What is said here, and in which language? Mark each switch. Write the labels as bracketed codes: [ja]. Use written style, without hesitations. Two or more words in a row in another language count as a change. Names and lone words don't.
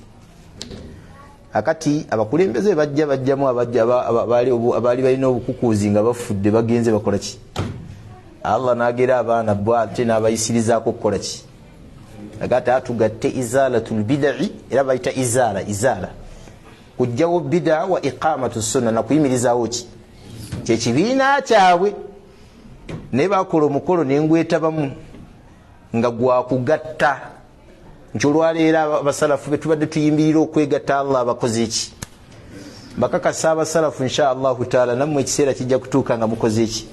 [lg] Akati abakulembeze bajjamu abaali balina obukukuuzi nga bafudde bagenze bakola ki? Allah n'agera abaana bwate n'abayisirizaako kukola ki? Agati atugatte Izalatul Bid'i, era bayita izala kujjawo bid'a [ar] وإقامة السنة, [lg] na kuyimirizaawo ki? Kyekibiina kyabwe. Naye bakola omukolo n'engwetabamu nga gwakugatta nti olwaleero abasalafu betubadde tuyimbirira okwegatta Allah abakoze eki? Bakakasa abasalafu [ar] إن شاء الله تعالى [lg] nammwe ekiseera kijja kutuuka nga mukoze eki?